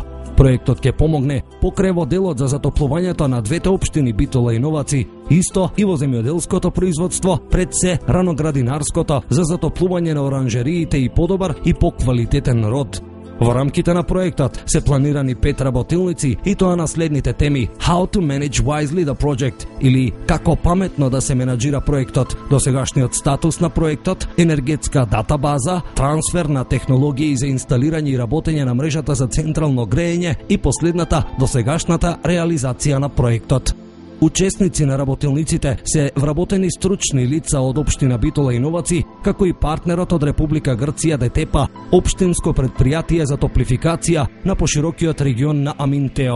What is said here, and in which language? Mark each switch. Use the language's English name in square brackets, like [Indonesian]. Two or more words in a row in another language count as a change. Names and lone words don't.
[Macedonian] Проектот ќе помогне покрај во делот за затоплувањето на двете општини Битола и Новаци, исто и во земјоделското производство, пред се раноградинарското за затоплување на оранжериите и подобар и поквалитетен род. Во рамките на проектот се планирани 5 работилници и тоа на следните теми: [English] How to manage wisely the project, [Macedonian] или како паметно да се менаџира проектот, досегашниот статус на проектот, енергетска датабаза, трансфер на технологии за инсталирање и работење на мрежата за централно греење и последната, досегашната реализација на проектот. Учесници на работилниците се вработени стручни лица од општина Битола и Новаци, како и партнерот од Република Грција ДТП, општинско предпријатие за топлификација на поширокиот регион на Аминтео.